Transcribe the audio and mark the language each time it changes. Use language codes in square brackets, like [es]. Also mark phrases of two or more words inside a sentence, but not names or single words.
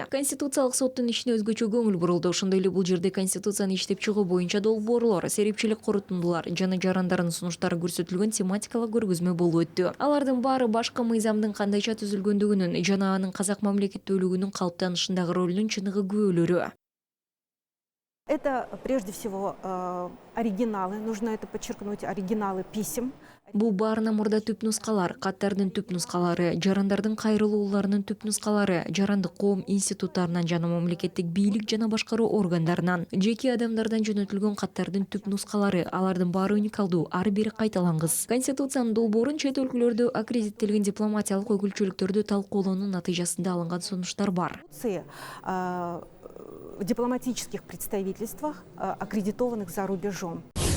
[ky] Конституциялык соттун ишине өзгөчө көңүл бурулду. Ошондой эле бул жерде Конституцияны иштеп чыгуу боюнча долбоорлор, серепчилик корутундулар жана жарандардын сунуштары көрсөтүлгөн тематикалык көргөзмө болуп өттү. Алардын баары башкы мыйзамдын кандайча түзүлгөндүгүнүн жана анын казак мамлекеттүүлүгүнүн калыптанышындагы ролунун чыныгы күбөлөрү. [ru] Это прежде всего оригиналы, нужно это подчеркнуть, оригиналы писем. [ky] Бул баарына мурда түп нускалар, каттардын түп нускалары, жарандардын кайрылууларынын түп нускалары, жарандык коом институттарынан жана мамлекеттик бийлик жана башкаруу органдарынан, жеке адамдардан жөнөтүлгөн каттардын түп нускалары, алардын баары уникалдуу, ар бири кайталангыс. Конституциянын долбоорун чет өлкөлөрдө аккредиттелген дипломатиялык өкүлчүлүктөрдө талкуулоонун натыйжасында алынган сунуштар бар. [ru] В дипломатических представительствах, аккредитованных за рубежом.